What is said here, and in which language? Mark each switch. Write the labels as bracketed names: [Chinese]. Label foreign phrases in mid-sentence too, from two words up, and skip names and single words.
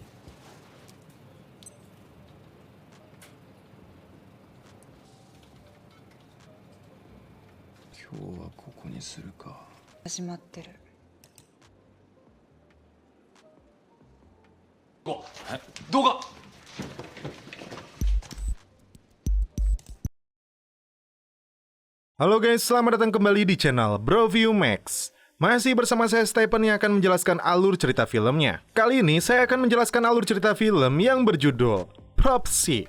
[Japanese] 今日はここにするか。始まってる。動画。 [Indonesian] Halo guys, selamat datang kembali di channel Broview Max. Masih bersama saya Stephen yang akan menjelaskan alur cerita filmnya. Kali ini saya akan menjelaskan alur cerita film yang berjudul Prophecy.